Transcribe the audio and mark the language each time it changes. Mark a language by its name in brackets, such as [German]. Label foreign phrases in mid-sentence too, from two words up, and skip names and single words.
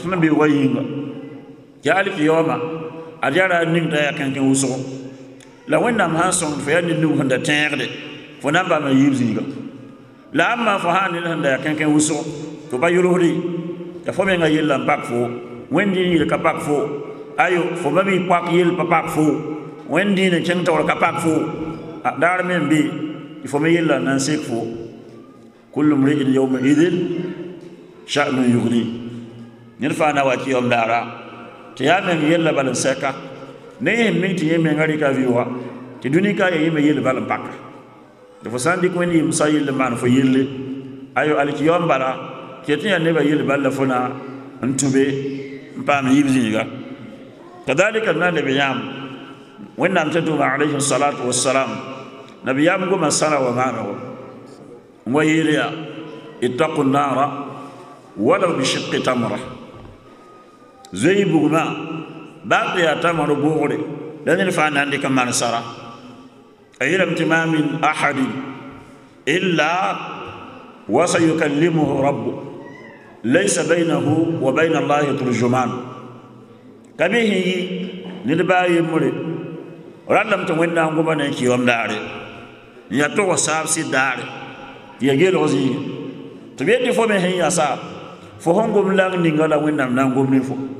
[Mossi] na be wa yĩnga tɩ alkiyama ad yaa raar ning t'a yaa kẽnkẽ wʋsgo la wẽnnaam sãn sõngd fo yaa ned ning sẽn da tẽegde fo na n paama yiib zĩiga la ãmma fo sã n ned sẽn da yaa kẽnkẽ wʋsgo tɩ pa yʋlsde t'a fo menga yella n pak fo wẽnd dĩin yel ka pak fo ayo fo ba mi pak yel pa pak fo wẽnd dĩin n kẽng taoor ka pak fo daar me n be tɩ fo me yella n na n sek fo [Arabic] لكل امرئ يومئذ شأن يغني [Mossi] ned fãa na wa kɩyam daara tɩ yaa meng yella bal n sɛka ne yẽ sẽn meng tɩ yẽ menga rɩka vɩ wa tɩ dũni ka ya yẽ me yell bal n paka tɩ fo sã n dɩk wẽnd yɩmsã yell n maan fo yelle ayo alkiyam bala tɩ tɩ yaa nebã yell bal la fo na n tũbe n paam yib zĩiga kadalika d na n leb yãam wẽnnaam tɩ tʋʋma [Arabic] عليه الصلاة والسلام [Mossi] nabiyaam goma sara wa maanego n wa yeel yaa [Arabic] اتقوا النار ولو بشق تمرة [Mossi] zoe bugma baa tɩ yaa tamr boogre la ned fãa na n dɩk n maan sara a yeelame tɩ [Arabic] ما من أحد إلا وسيكلمه ربه ليس بينه وبين الله ترجمان [Mossi] ka be sẽn yɩ ned baa yembre rãndame tɩ wẽnnaam goma ne n kɩɩwam daare n yaa tog saab sɩd daare tɩ ya gelg zĩige tɩ b yetɩ fo me sẽn ya saab fo sẽn gom lang ninga la wẽnnaam na n gom ne fo